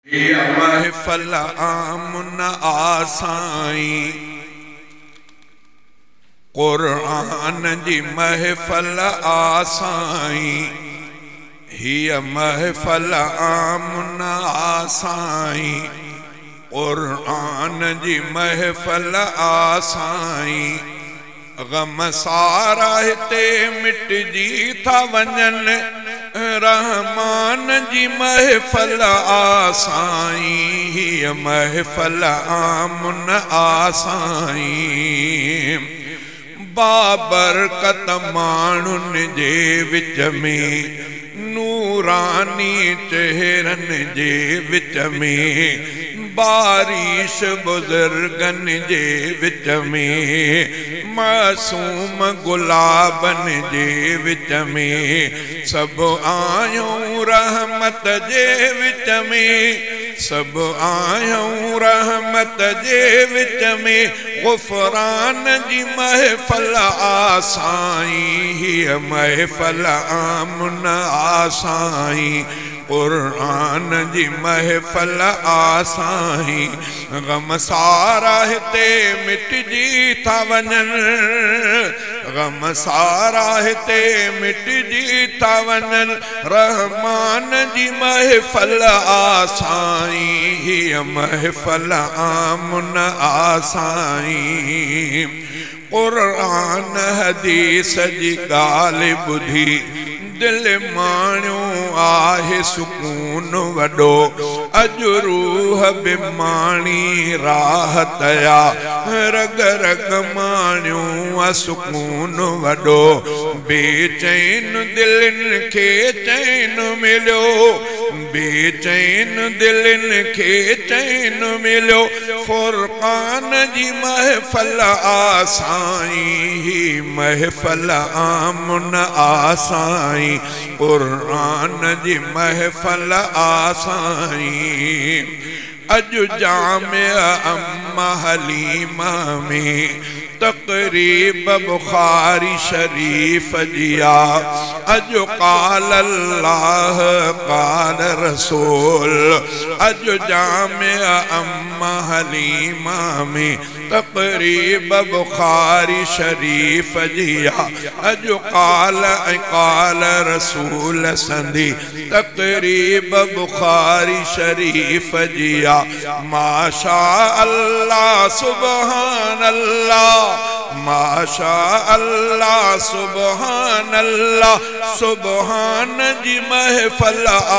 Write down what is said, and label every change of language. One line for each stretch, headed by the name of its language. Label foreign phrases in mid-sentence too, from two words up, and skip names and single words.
Sindhi: महफल आमन आसाई कुरान जी महफल आसाई हिय महफल आमन आसाई कुरान जी महफल आसाई गम सारा हिते मिटजी था वञन रहमान जी महफल आसाई हिय महफल आमन आसाई बाबरकत माण्हुन जे विच में नूरानी चेहरन जे विच में बारिश बुजुर्गन जे विच में मासूम गुलाबन जे विच में सब आयूं रहमत जे विच में सब आयूं रहमत जे विच में गुफरान जी महफल आसाई हिय महफल आमन आसाई कुरान जी महफल आसाई गम सारा हिते मिटजी था वञन गम सारा हिते मिटजी था वञन रहमान जी महफल आसाई हिय महफल आमन आसाई कुरान हदीस जी ॻाल्हि ॿुधी दिल माण्यो आहे सुकून वॾो अॼु रूह बिमाणी राहत या रग रग माण्यो सुकून वॾो बेचैन दिलनि खे चैन मिलियो बेचैन दिलनि खे चैन मिलियो फुरक़ान जी महफल आसाई महफल आमन आसाई कुरान जी महफल आसाई अॼु जामिया अम्मा हलीमा में तक़रीब बुखारी शरीफ जिया अॼु
Arabic: قال الله قال
Sindhi: रसूल अॼु जामिया अम्मा हलीमा में तक़रीब बुखारी शरीफ जिया अॼु
Arabic: قال رسول
Sindhi: संधी तक़रीब बुखारी शरीफ जिया
Arabic: ما شاء الله سبحان الله ما شاء الله سبحان الله
Sindhi: सुबहान जी महफल